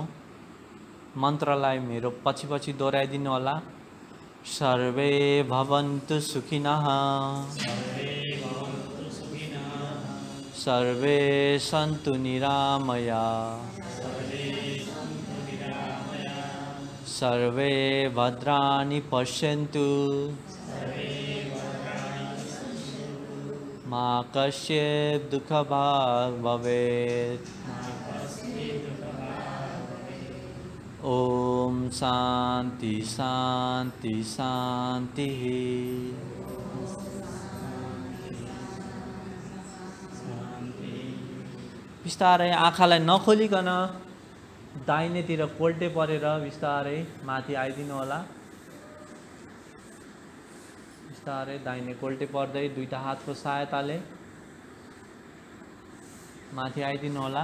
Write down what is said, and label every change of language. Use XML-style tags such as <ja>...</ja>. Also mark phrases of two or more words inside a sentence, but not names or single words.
<ne>मन्त्रलाई मेरो पछि पछि दोहोऱ्याइदिनु होला।</ne> <sa>सर्वे भवन्तु सुखिनः, सर्वे सन्तु निरामयाः, सर्वे भद्राणि पश्यन्तु, मा कश्चित् दुःखभाग् भवेत्। ओम शान्ति शान्ति शान्तिः।</sa> <ne>बिस्तारै आँखालाई नखोलिकन दाहिनेतिर कोल्टे परेर बिस्तारै माथि आइदिनु होला। बिस्तारै दाहिने कोल्टे पर्दै दुईटा हातको सहायताले माथि आइदिनु होला।</ne>